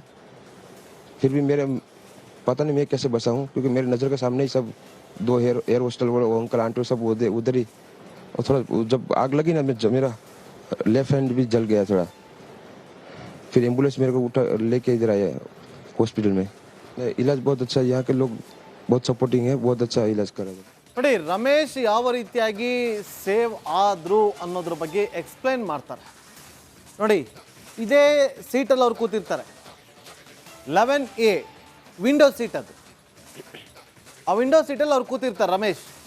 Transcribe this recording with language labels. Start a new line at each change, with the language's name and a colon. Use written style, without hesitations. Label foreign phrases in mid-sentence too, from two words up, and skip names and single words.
Hindi: फिर भी मेरे पता नहीं मैं कैसे बचा हूँ, क्योंकि मेरे नज़र के सामने ही सब 2
English: air hostel
Hindi: वो अंकल आंटी सब उधर ही. और थोड़ा जब आग लगी ना, मेरा
English: left hand
Hindi: भी जल गया थोड़ा. फिर एम्बुलेंस मेरे को उठा लेके इधर आया हॉस्पिटल में. इलाज बहुत अच्छा, यहाँ के लोग बहुत सपोर्टिंग है, बहुत अच्छा इलाज करा.
Kannada: ನೋಡಿ, ರಮೇಶ್ ಯಾವ ರೀತಿಯಾಗಿ ಸೇವ್ ಆದ್ರು ಅನ್ನೋದ್ರ ಬಗ್ಗೆ ಎಕ್ಸ್ಪ್ಲೈನ್ ಮಾಡ್ತಾರೆ ನೋಡಿ. ಇದೇ ಸೀಟಲ್ಲಿ ಅವ್ರು ಕೂತಿರ್ತಾರೆ, 11A
English: window seat.
Kannada: ಅದು ಆ ವಿಂಡೋ ಸೀಟಲ್ಲಿ ಅವ್ರು ಕೂತಿರ್ತಾರೆ ರಮೇಶ್.